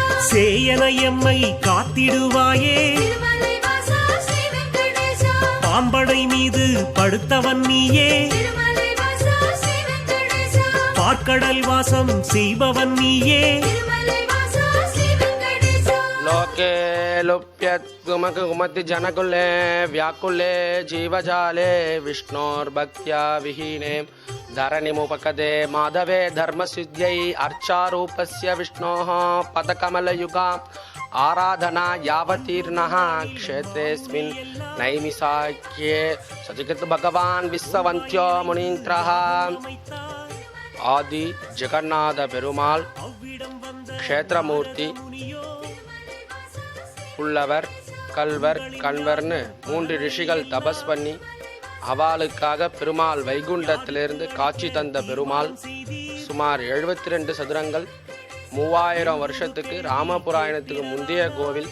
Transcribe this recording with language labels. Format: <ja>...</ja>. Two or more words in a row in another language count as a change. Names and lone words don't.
<ta>சேயன எம்மை காத்திடுவாயே, திருமலை வாசா ஸ்ரீ வெங்கடேசா, பாம்படை மீது படுத்தவன் நீயே, திருமலை வாசா ஸ்ரீ வெங்கடேசா, பார்க்கடல் வாசம் செய்பவன் நீயே, திருமலை வாசா ஸ்ரீ வெங்கடேசா.</ta> <sa>लोके लुप्यत्कुमकुमति जनकुले व्याकुले जीवजाले विष्णोर्भक्त्या विहीने धरणिमुपकदे माधवे धर्मसिद्ध्यै अर्चारूपस्य विष्णोः पदकमलयुगा आराधना यावतीर्णः क्षेत्रेऽस्मिन् नैमिसाख्ये सजगत् भगवान् विश्ववन्त्यो मुनीन्द्रः</sa> <ta>आदि जगन्नाथ पेरुमाள் க்ஷேத்திரமூர்த்தி புல்லவர் கல்வர் கண்வர்னு 3 ரிஷிகள் தபஸ் பண்ணி அவாளுக்காக பெருமாள் வைகுண்டத்திலிருந்து காட்சி தந்த பெருமாள் சுமார் 72 சதுரங்கள் 3000 வருஷத்துக்கு ராமபுராயணத்துக்கு முந்தைய கோவில்.</ta>